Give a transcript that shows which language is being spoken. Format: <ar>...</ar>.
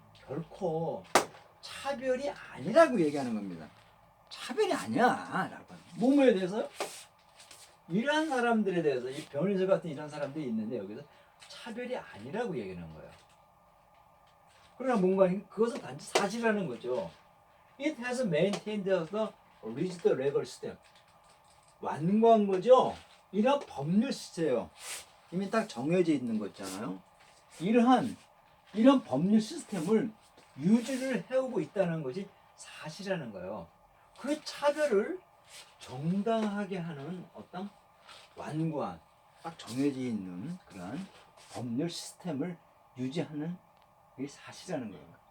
<ko>결코 차별이 아니라고 얘기하는 겁니다. 차별이 아니야. 라고. 뭐뭐에 대해서요? 이러한 사람들에 대해서 이 변희수 같은 이런 사람들이 있는데 여기서 차별이 아니라고 얘기하는 거예요. 그러나 뭔가 그것은 단지 사실이라는 거죠.</ko> <en>It has maintained the rigid legal system.</en> <ko>완고한 거죠. 이런 법률 시스템이에요. 이미 딱 정해져 있는 거 있잖아요. 이런 법률 시스템을 유지를 해오고 있다는 것이 사실이라는 거예요. 그 차별을 정당하게 하는 어떤 완고한 딱 정해져 있는 그런 법률 시스템을 유지하는 게 사실이라는 거예요.</ko>